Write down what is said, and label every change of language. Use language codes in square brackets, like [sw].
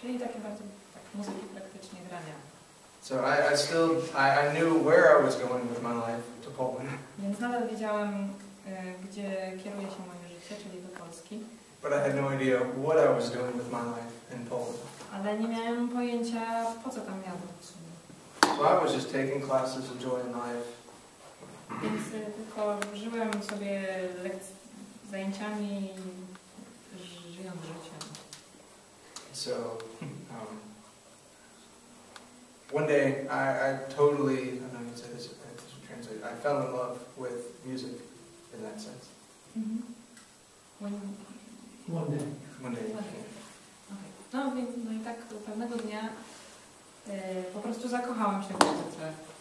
[pl] Czyli takie bardziej tak, muzyki praktycznie grania. [en] So I knew where I was going with my life, to Poland. [pl] Więc nadal wiedziałam, gdzie kieruje się moje życie, czyli do Polski. [en] But I had no idea what I was doing with my life in Poland. [pl] Ale nie miałem pojęcia, po co tam jadę w sumie. [en] So I was just taking classes, enjoying life. [pl] Więc tylko żyłem sobie zajęciami, żyjąc życiem. [en] So one day I totally, I don't know how to say this, I should translate. I fell in love with music in that sense. One day. One day. Okay. [pl] No więc i tak pewnego dnia po prostu zakochałam się w muzyce.